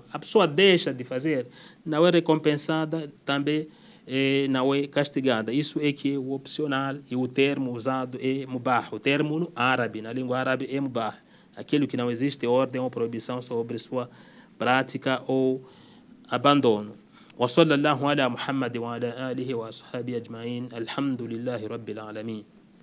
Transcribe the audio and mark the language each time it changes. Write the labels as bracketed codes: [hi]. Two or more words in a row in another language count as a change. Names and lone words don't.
[pt] A pessoa deixa de fazer, não é recompensada, também não é castigada. Isso é que é o opcional, e o termo usado é mubah. O termo no árabe, na língua árabe, é mubah. Aquilo que não existe ordem ou proibição sobre sua prática ou abandono. [ar] وصلى الله على محمد وعلى آله وأصحابه أجمعين الحمد لله رب العالمين.